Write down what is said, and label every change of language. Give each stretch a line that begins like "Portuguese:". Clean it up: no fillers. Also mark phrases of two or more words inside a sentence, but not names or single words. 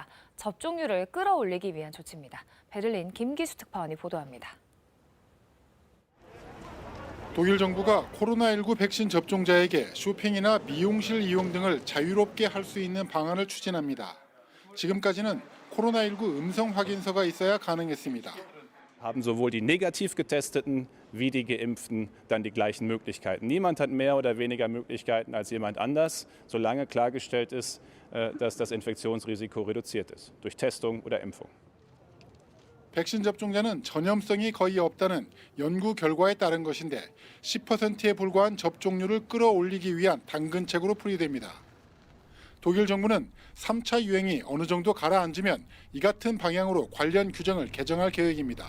Korean: 접종률을 끌어올리기 위한 조치입니다. 베를린 김기수 특파원이 보도합니다. 독일 정부가 코로나19 백신 접종자에게 쇼핑이나 미용실 이용 등을 자유롭게 할 수 있는 방안을 추진합니다. 지금까지는 코로나19 음성 확인서가 있어야 가능했습니다.
German: Haben sowohl die negativ getesteten wie die geimpften dann die gleichen Möglichkeiten. Niemand hat mehr oder weniger Möglichkeiten als jemand anders, solange klargestellt ist, dass das Infektionsrisiko reduziert ist durch Testung oder Impfung.
Korean: 백신 접종자는 전염성이 거의 없다는 연구 결과에 따른 것인데 10%에 불과한 접종률을 끌어올리기 위한 당근책으로 풀이됩니다. 독일 정부는 3차 유행이 어느 정도 가라앉으면 이 같은 방향으로 관련 규정을 개정할 계획입니다.